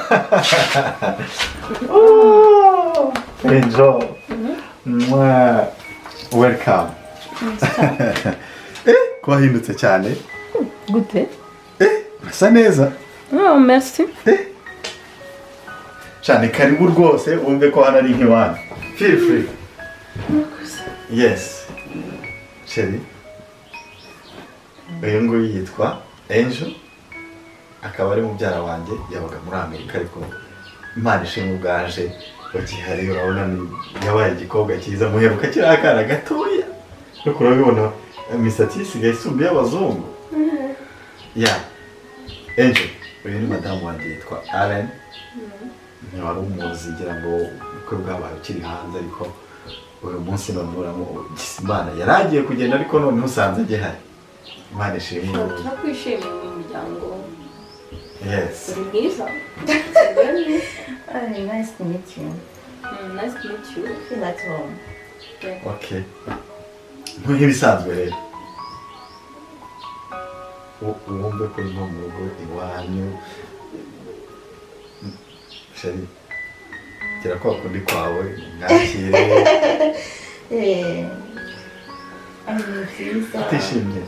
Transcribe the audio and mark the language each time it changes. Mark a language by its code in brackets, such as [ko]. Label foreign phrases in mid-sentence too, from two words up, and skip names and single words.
[en] Oh! Enjoy. Mwah. welcome. [rw] Ko wahindutse cyane. Gute? Urasa neza. [fr] Oh, merci. [rw] Cyane karibu rwose wumve ko hano ari nk'iwanyu. [en] Feel free. Yes. [rw] Chérie. Uyu nguyu yitwa Angel. Akaba ari mubyara wanjye yabaga muri Amerika ariko Imana ishimwe ubwaje bagihari urabona yabaye igikobwa cyiza muheruka kiri akana gatoya. Nuko urabibona imisatsi isigaye isumbuye y'abazungu. [en] Yeah. [rw] Angel, uyu ni madamu wanjye yitwa Alene. Wari umuzi ngira ngo uko bwabaye ukiri hanze ariko uyu munsi none uramo Imana yaragiye kugenda ariko none usanze gihari. Imana ishimwe. Turakwishimiye mu muryango. [en] Yes. [rw] Uri mwiza. [en] Nice to meet you. Nice to meet you. Feel at home. [rw] Okay. Nk'ibisanzwe rero. Wumve ko no mu rugo iwanyu. Sheri. Kira kwa kundi kwawe ngakire. Utishimye.